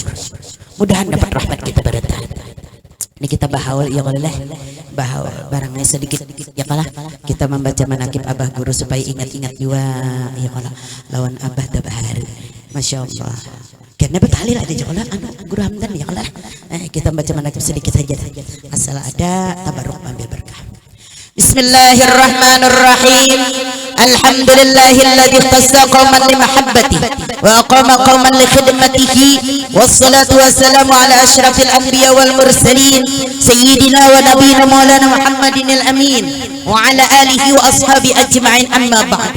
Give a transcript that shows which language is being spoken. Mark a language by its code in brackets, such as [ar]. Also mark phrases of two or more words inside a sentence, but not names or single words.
[bjn] Mudahan dapat rahmat kita berata. Ini kita bahaul [ar] يا الله, [bjn] bahaul barangnya sedikit ya kalah. Kita membaca manakib abah guru supaya ingat-ingat juga [ar] يا الله [bjn] lawan abah dabahar. [ar] ما شاء الله. [bjn] Karena bertalil ada jokola anak guru Hamdan [ar] يا الله. [bjn] Kita baca manakib sedikit saja. Asal ada tabarruk ambil berkah. [ar] بسم الله الرحمن الرحيم الحمد لله الذي خص قوما لمحبته وأقام قوما لخدمته والصلاة والسلام على أشرف الأنبياء والمرسلين سيدنا ونبينا مولانا محمد الأمين وعلى آله وأصحابه أجمعين أما بعد.